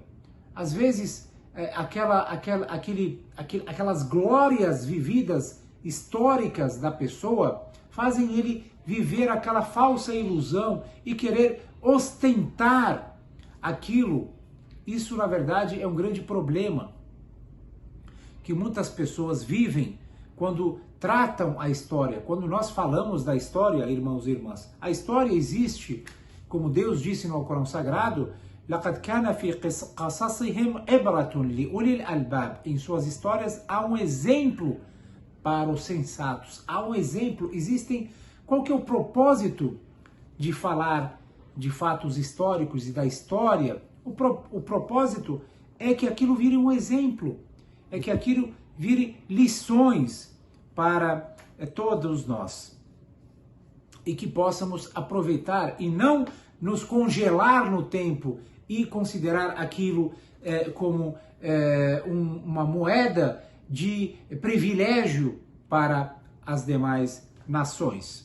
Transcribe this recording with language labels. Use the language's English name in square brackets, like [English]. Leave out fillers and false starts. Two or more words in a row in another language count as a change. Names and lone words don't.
[Portuguese] Às vezes, aquelas glórias vividas históricas da pessoa fazem ele viver aquela falsa ilusão e querer ostentar aquilo. Isso, na verdade, é um grande problema que muitas pessoas vivem quando tratam a história. Quando nós falamos da história, irmãos e irmãs, a história existe, como Deus disse no Alcorão Sagrado, [Arabic] لَقَدْ كَانَ فِي قَصَصِهِمْ عِبْرَةٌ لِأُولِي الْأَلْبَابِ. [Portuguese] Em suas histórias há um exemplo para os sensatos. Há um exemplo. Qual que é o propósito de falar de fatos históricos e da história? O propósito é que aquilo vire um exemplo, é que aquilo vire lições para todos nós e que possamos aproveitar e não nos congelar no tempo e considerar aquilo como uma moeda de privilégio para as demais nações.